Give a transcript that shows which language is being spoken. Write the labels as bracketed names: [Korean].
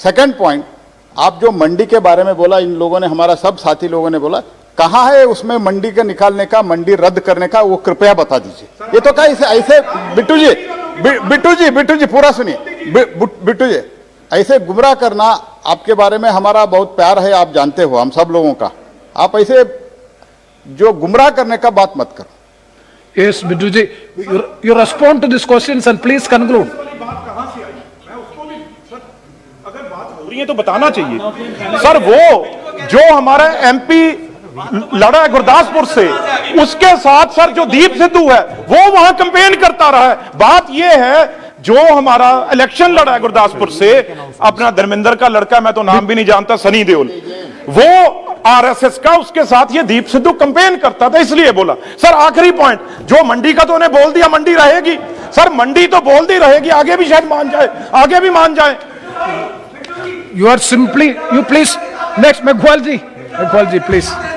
[Hindi] Second point, आप जो मंडी के बारे में बोला, इन लोगों ने, हमारा सब साथी लोगों ने बोला, कहां है उसमें मंडी का निकालने का, मंडी रद्द करने का, वो कृपया बता दीजिए। ये तो क्या ऐसे बिट्टू जी पूरा सुनिए। बिट्टू जी, ऐसे गुमराह करना, आपके बारे में हमारा बहुत प्यार है, आप जानते हो, हम सब लोगों का। आप ऐसे जो गुमराह करने का बात मत करो। [English] Yes, Bittu ji, you respond to these questions and please conclude. [Hindi] अगर बात हो रही है तो बताना चाहिए सर। वो जो हमारा एमपी लड़ा है गुरदासपुर से, उसके साथ सर जो दीप सिद्धू है वो वहां कैंपेन करता रहा है। बात यह है जो हमारा इलेक्शन लड़ा है गुरदासपुर से, अपना धर्मेंद्र का लड़का, मैं तो नाम भी नहीं जानता, सनी देओल, वो आरएसएस का, उसके साथ ये दीप सिद्धू कैंपेन करता था, इसलिए बोला। सर आखिरी पॉइंट, जो मंडी का तो उन्हें बोल दिया मंडी रहेगी सर, मंडी तो बोल दी रहेगी, आगे भी शायद मान जाए, आगे भी मान जाए। [English] You are simply, you please, next, Meghwal ji, please.